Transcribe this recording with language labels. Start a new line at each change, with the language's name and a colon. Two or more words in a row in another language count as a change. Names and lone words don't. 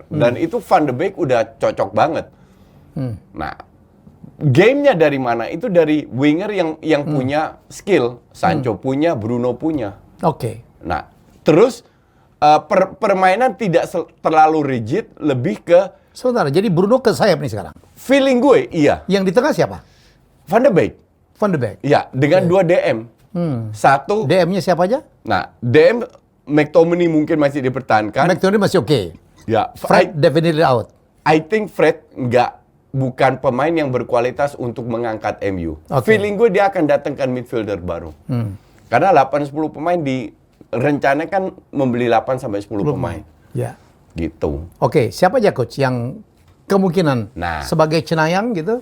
Indonesian: Dan itu Van de Beek udah cocok banget. Nah, gamenya dari mana? Itu dari winger yang punya skill. Sancho punya, Bruno punya. Oke. Nah, terus permainan tidak terlalu rigid, lebih ke... Sebentar, jadi Bruno ke sayap nih sekarang? Feeling gue, iya. Yang di tengah siapa? Van de Beek. Van de Beek? Iya, dengan 2 DM. Satu... DM-nya siapa aja? Nah, DM, McTominay mungkin masih dipertahankan. McTominay masih oke. Ya,
English: Fred definitely out. I think
Indonesian: Fred bukan pemain yang berkualitas untuk mengangkat MU. Okay. Feeling gue dia akan datangkan midfielder baru. Karena 8-10 pemain direncanakan membeli 8-10 pemain. Ya. Gitu. Oke, siapa aja coach yang kemungkinan sebagai cenayang gitu?